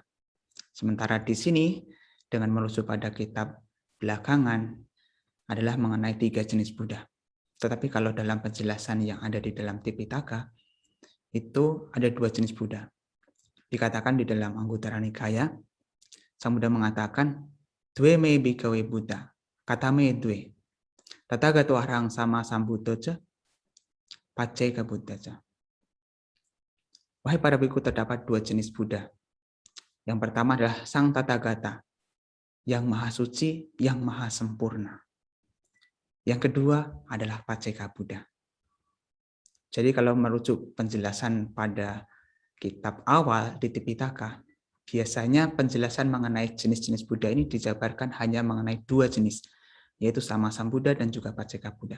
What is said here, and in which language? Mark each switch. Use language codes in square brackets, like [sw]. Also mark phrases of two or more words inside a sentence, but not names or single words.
[id] Sementara di sini, dengan merujuk pada kitab belakangan, adalah mengenai 3 jenis Buddha. Tetapi kalau dalam penjelasan yang ada di dalam Tipitaka, itu ada 2 jenis Buddha. Dikatakan di dalam Anguttara Nikaya, Sang Buddha mengatakan, [pi] Dwe me bhikkhave Buddha, katame dwe, tatagato arhang sama sambuddha ca, pacceka Buddha ca. [id] Wahai para bhikkhu, terdapat 2 jenis Buddha. Yang pertama adalah Sang Tathagata, yang maha suci, yang maha sempurna. Yang kedua adalah Pacceka Buddha. Jadi kalau merujuk penjelasan pada kitab awal di Tipitaka, biasanya penjelasan mengenai jenis-jenis Buddha ini dijabarkan hanya mengenai 2 jenis, yaitu Sama Sambuddha dan juga Pacceka Buddha.